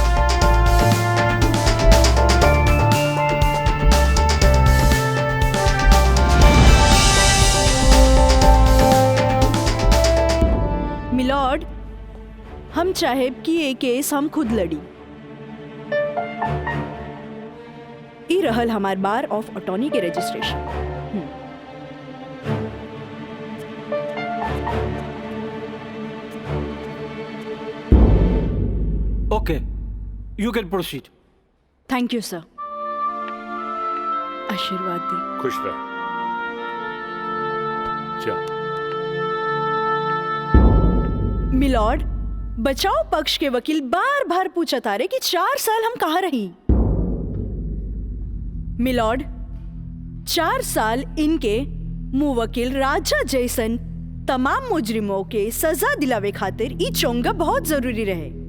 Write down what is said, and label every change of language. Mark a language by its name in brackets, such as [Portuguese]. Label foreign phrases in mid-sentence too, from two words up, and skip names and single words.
[Bhojpuri] मिलॉर्ड, हम चाहेब कि ये केस हम खुद लड़ी। ई रहल हमार [English] bar of attorney [Bhojpuri] के रजिस्ट्रेशन। [English] OK, you can proceed. thank you sir. [Bhojpuri] आशीर्वाद दी। खुश रह। चल। मिलॉर्ड, बचाव पक्ष के वकील बार बार पूछा तारे कि 4 साल हम कहाँ रही। मिलॉर्ड, 4 साल इनके मुवक्किल राजा जैसन तमाम मुजरिमों के सजा दिलावे खातिर ई चोंगा बहुत जरूरी रहे।